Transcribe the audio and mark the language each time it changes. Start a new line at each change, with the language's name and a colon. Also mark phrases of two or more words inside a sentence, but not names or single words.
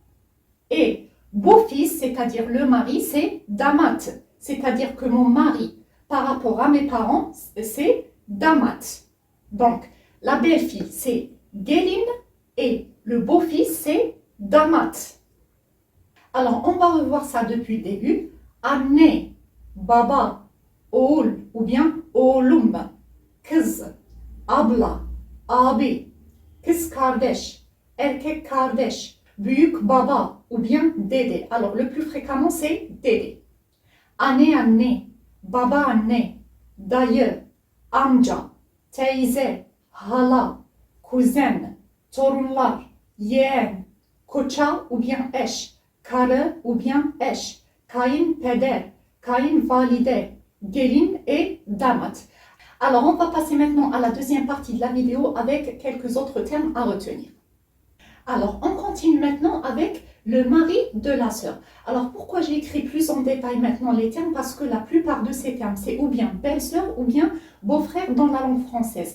French: Et beau-fils, c'est-à-dire le mari, c'est damat. C'est-à-dire que mon mari, par rapport à mes parents, c'est damat. Donc, la belle-fille, c'est gelin et le beau-fils, c'est damat. Alors, on va revoir ça depuis le début.
Turkish: Anne, baba, oğul
French: ou bien
Turkish: oğlum, kız, abla, abi, kız kardeş, erkek kardeş, büyük baba
French: ou bien
Turkish: dede.
French: Alors, le plus fréquemment, c'est dede.
Turkish: Anne, baba anne, dayı, amca, teyze, hala, kuzen, torunlar, yeğen, koça
French: ou bien
Turkish: eş, karı
French: ou bien
Turkish: eş, kayınpeder, kayınvalide, gelin et damat.
French: Alors, on va passer maintenant à la deuxième partie de la vidéo avec quelques autres termes à retenir. Alors, on continue maintenant avec le mari de la sœur. Alors, pourquoi j'ai écrit plus en détail maintenant les termes? Parce que la plupart de ces termes, c'est ou bien belle-sœur ou bien beau-frère dans la langue française.